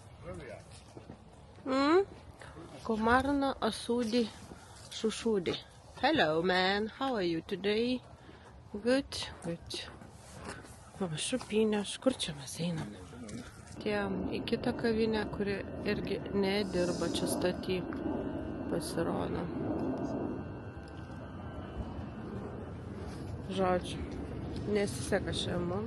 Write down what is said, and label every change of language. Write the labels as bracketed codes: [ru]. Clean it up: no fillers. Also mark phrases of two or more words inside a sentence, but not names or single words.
[en] Komarna Asudi Shushudi. Hello man, how are you today? Good, good. [lt] O, šupinės, kur čia mes einam? Tiem į kitą kavinę, kuri irgi nedirba čia staty, pasirodo. Žodžiu, nesiseka šiandien.